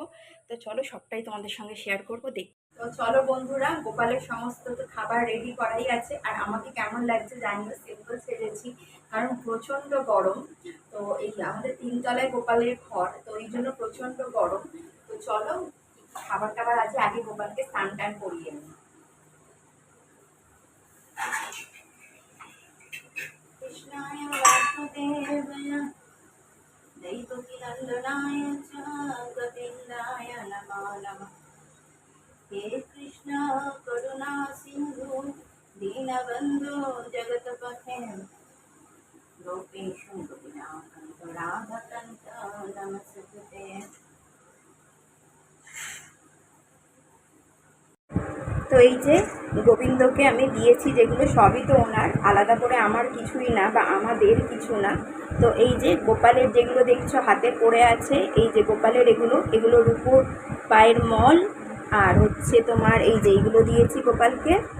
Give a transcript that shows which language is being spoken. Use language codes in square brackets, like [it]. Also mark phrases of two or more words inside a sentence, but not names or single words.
[bn] তো চলো সবটাই তোমাদের সঙ্গে শেয়ার করবো, দেখ। তো চলো বন্ধুরা, গোপালের সমস্ত তো খাবার রেডি করাই আছে। আর আমাকে কেমন লাগছে জানিও, সিম্পল সেজেছি কারণ প্রচণ্ড গরম। তো এই আমাদের 3 তলায় গোপালের ঘর, তো এই জন্য প্রচণ্ড গরম। তো চলো খাবার টাবার আছে, আগে গোপালকে স্নান টান করিয়ে নিই। [sa] কৃষ্ণায় বাসুদেবায় दैवकीनन्दनाय च गोविन्दाय नमो नमः। हे कृष्ण करुणा सिन्धु दीनबन्धु जगत्पते गोपेषु गोपिनाथ राधाकान्त नमस्ते। [bn] তো এই যে গোবিন্দকে আমি দিয়েছি যেগুলো, সবই তো ওনার, আলাদা করে আমার কিছুই না বা আমাদের কিছু না। তো এই যে গোপালের যেগুলো দেখছো হাতে পড়ে আছে, এই যে গোপালের এগুলো রূপোর পায়ের মল, আর হচ্ছে তোমার এই যে এইগুলো দিয়েছি গোপালকে।